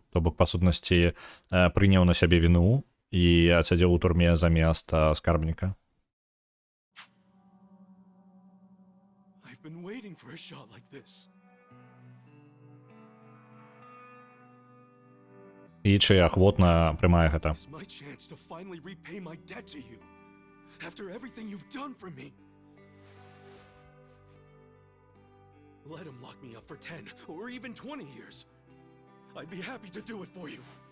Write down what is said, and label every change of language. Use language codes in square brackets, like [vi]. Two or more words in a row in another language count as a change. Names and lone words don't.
[be] То бок, па сутнасці, прыняў на сябе віну і адсядзеў у турме замест скарбніка. [en] I've been waiting for a shot like this. [be] Ічі ахвотна прымае гэта. [en] It's my chance to finally repay my debt to you. After everything you've done for me. Let him lock me up for 10 or even 20 years. I'd be happy to do it for you.